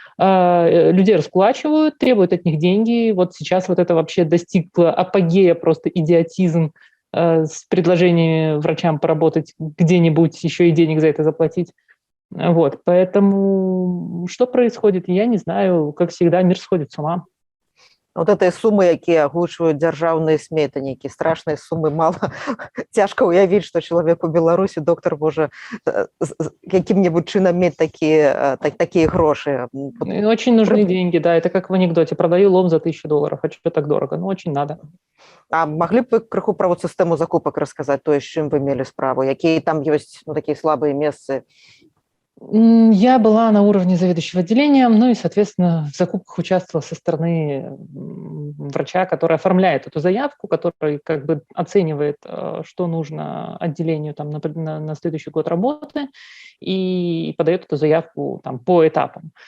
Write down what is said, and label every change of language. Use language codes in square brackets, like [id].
[ru] Людей раскулачивают, требуют от них деньги. Вот сейчас это вообще достигло апогея, просто идиотизм, с предложениями врачам поработать где-нибудь, еще и денег за это заплатить. Поэтому что происходит, я не знаю. Как всегда, мир сходит с ума. [be] Этой суммы, якія агучваюць дзяржаўныя сметанікі, страшныя суммы, мала цяжка ўявіць, што чалавек у Беларусі, доктар, можа якім-небудзь чынам мець такія грошы. [ru] Очень нужны деньги, да, это как в анекдоте. Продаю лом за $1000, а что так дорого? Очень надо. [be] А маглі б вы крыху пра сістэму закупак расказаць, тое, з чым вы мелі справу? Якія там ёсць такія слабыя месцы? [ru] Я была на уровне заведующего отделением, и, соответственно, в закупках участвовала со стороны врача, который оформляет эту заявку, который как бы оценивает, что нужно отделению там, на следующий год работы, и подает эту заявку там, по этапам.